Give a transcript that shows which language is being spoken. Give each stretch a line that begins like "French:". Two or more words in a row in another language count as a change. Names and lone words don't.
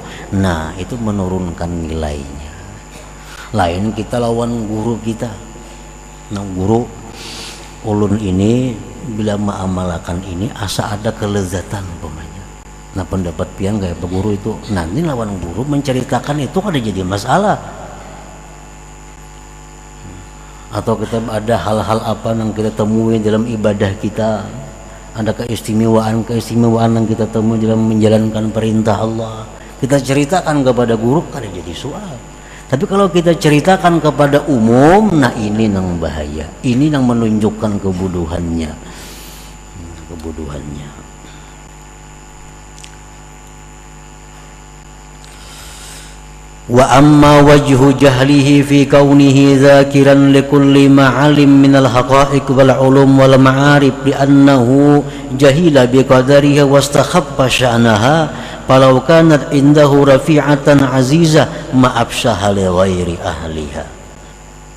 Banjar: Nah, itu menurunkan nilainya. Lain kita lawan guru kita. Nah, guru ulun ini bila mengamalkan ini asa ada kelezatan pemanya. Nah, pendapat pian kayak Pak Guru itu nanti lawan guru menceritakan itu ada jadi masalah.
Indonesian: Atau kita ada hal-hal apa yang kita temui dalam ibadah kita, ada keistimewaan yang kita temui dalam menjalankan perintah Allah, kita ceritakan kepada guru ada jadi soal. Tapi kalau kita ceritakan kepada umum, nah ini yang bahaya, ini yang menunjukkan kebodohannya.
Arabic: وأما وجه جهله في كونه ذاكرا لكل ما علم من الحقائق والعلوم والمعارف لأنه جهل بقدرها واستخف شأنها فلو كانت عنده رفيعة عزيزة ما أبثها لغير أهلها.